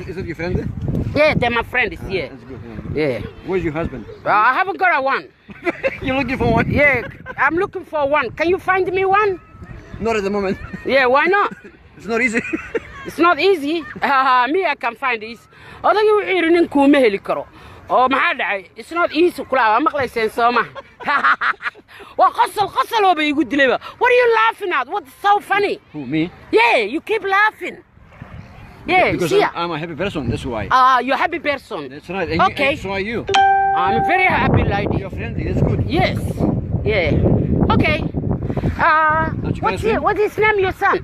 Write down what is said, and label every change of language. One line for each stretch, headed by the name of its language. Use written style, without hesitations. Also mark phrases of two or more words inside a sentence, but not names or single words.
English: Is that your friend? Yeah, they're my friend. Is here. That's good. Yeah. Where's your husband? I haven't got a one. You're looking for one? Yeah, I'm looking for one. Can you find me one? Not at the moment. Yeah, why not? It's not easy. It's not easy. Me, I can find this.
Somali: Odaygu wuxuu yiri ninku ma heli karo. Oo maxaa dhacay?
English: It's not easy
Somali: kula maqlayseen Sooma. Waa qosol oo bay igu dilayba.
English: What are you laughing at? What's so funny? Who, me? Yeah, you keep laughing. Yeah, because see, I'm a happy person, that's why. You're a happy person. That's right. And Okay. so are you. I'm a very happy lady. You're friendly, that's good. Yes. Yeah. Okay. What is name your son?